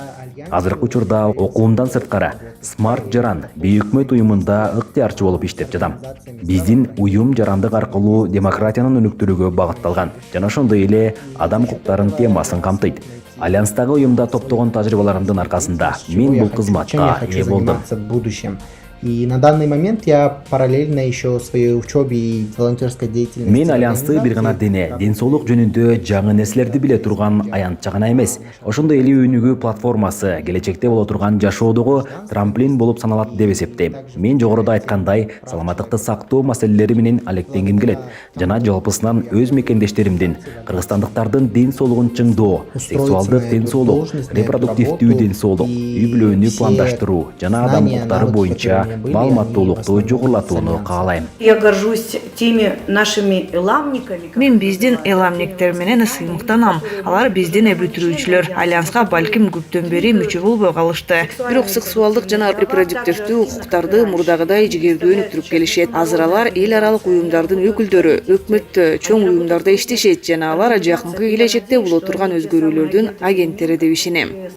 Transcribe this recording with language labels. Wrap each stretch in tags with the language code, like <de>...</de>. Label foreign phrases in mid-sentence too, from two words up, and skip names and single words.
<ky>Азыркы учурда окуумдан сырткары Smart Жаран бейөкмөт уюмунда ыктыярчы болуп иштеп жатам. Биздин уюм жарандык аркылуу демократиянын өнүктүрүүгө багытталган жана ошондой эле адам укуктарынын темасын камтыйт. Альянстагы уюмда топтогон тажрыйбаларымдын аркасында мен бул кызматка ээ болдум.</ky> <ru>И на данный момент я параллельно еще своей учебе и волонтерской деятельности.</ru> <ky>Мен Альянсты бир гана ден соолук жөнүндө жаңы нерселерди биле турган аянтча гана эмес, ошондой эле өнүгүү платформасы, келечекте боло турган жашоодогу трамплин болуп саналат деп эсептейм. Мен жогоруда айткандай, саламаттыкты сактоо маселелери менен алектенгим келет жана жалпысынан өз мекендештеримдин, кыргызстандыктардын ден соолугун чыңдоо, сексуалдык ден соолук, репродуктивдүү ден соолук, үй бүлөнү пландаштыруу жана адам укуктары боюнча маалыматтуулукту жогорулатууну каалайм.</ky> <ru>Я горжусь теми нашими эламниками.</ru> <ky>Мен биздин эламниктер менен сыймыктанам. Алар биздин бүтүрүүчүлөр. Альянска балким көптөн бери мүчө болбой калышты. Бирок сексуалдык жана репродуктивдүү укуктарды мурдагыдай жигердүү өнүктүрүп келишет. Азыр алар эл аралык уюмдардын өкүлдөрү, өкмөттө, чоң уюмдарда иштешет жана алар жакынкы келечекте боло турган өзгөрүүлөрдүн агенттери деп ишенем.</ky>